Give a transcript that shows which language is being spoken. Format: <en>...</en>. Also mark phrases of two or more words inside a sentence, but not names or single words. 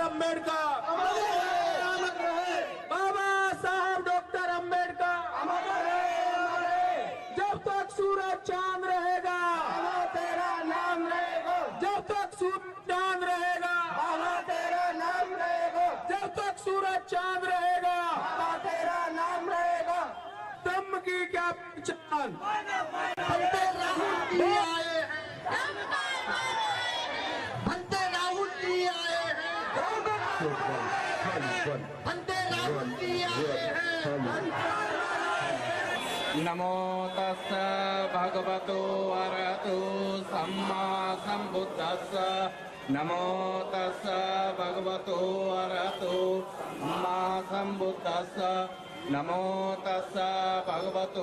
<hi>अम्बेडकर बाबा साहब डॉक्टर अम्बेडकर जब तक सूरज चांद रहेगा तेरा नाम रहेगा, जब तक सूरज चांद रहेगा तेरा नाम रहेगा, जब तक सूरज चांद रहेगा तेरा नाम रहेगा। दम की क्या पहचान, बनते राहुल जी आए हैं, बनते राहुल जी आए हैं, बनते राहुल जी आए हैं।</hi> <pi>नमो तस्स भगवतो अरहतो सम्मा सम्बुद्धस्स नमो तस्स भगवतो अरहतो सम्मा सम्बुद्धस्स नमो तस्स भगवतो</pi>